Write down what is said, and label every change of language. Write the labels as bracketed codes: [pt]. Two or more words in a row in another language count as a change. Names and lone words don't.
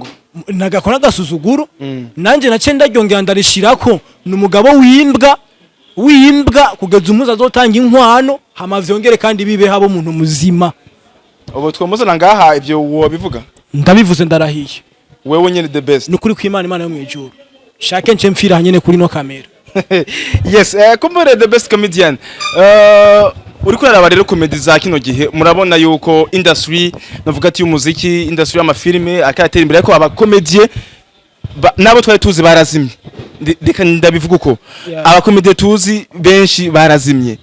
[rn] Nagakora gasuzuguro. Nanje nace ndaryongera ndarishirako numugabo wimbwa kugeza umuza azotanga inkwano hama vyongere kandi bibe habo umuntu muzima. Ubu twomuzana ngaha ivyo wobivuga? Ndabivuze ndarahiye. Wewe nyene [en] the best. [rn] Nukuri kw'Imana yo mwijuru. Shake nce mfira nyene kuri no kamera. [en] Yes, kumbure the best comedian. [rn] Uriko uraraba rero comedy za kino gihe murabona yuko industry navuga ati y'umuziki, industry y'amafilme akatera imbere ko abakomedie nabo twari tuzi barazimye. Reka ndabivuga uko abakomedie tuzi benshi barazimye.